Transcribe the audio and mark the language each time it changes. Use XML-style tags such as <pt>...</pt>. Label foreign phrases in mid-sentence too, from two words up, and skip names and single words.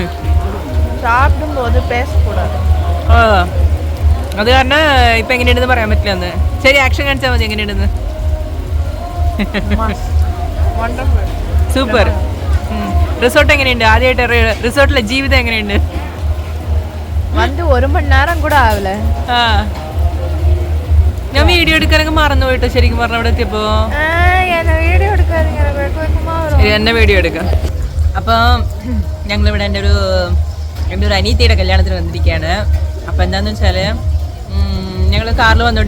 <ml>അത് കാരണം ഇപ്പം എങ്ങനെയുണ്ടെന്ന് പറയാൻ പറ്റില്ല. അന്ന് ശരി, ആക്ഷൻ കാണിച്ചാൽ മതി. എങ്ങനെയുണ്ടെന്ന്? സൂപ്പർ. റിസോർട്ട് എങ്ങനെയുണ്ട്? ആദ്യമായിട്ട് റിസോർട്ടിലെ ജീവിതം എങ്ങനെയുണ്ട്?</ml> <ta>வந்து 1 மணி நேரம் கூட ஆகல.</ta> <ml>ഞാൻ വീഡിയോ എടുക്കാനൊക്കെ മറന്നു പോയിട്ടോ, ശരിക്കും പറഞ്ഞ അവിടെ എത്തിയപ്പോ. എന്നെ വീഡിയോ എടുക്കാം. അപ്പം ഞങ്ങളിവിടെ എൻ്റെ ഒരു അനീത്തിയുടെ കല്യാണത്തിന് വന്നിരിക്കുകയാണ്. അപ്പം എന്താണെന്ന് വെച്ചാൽ ഞങ്ങൾ കാറിൽ വന്നുകൊണ്ടിരിക്കും.</ml>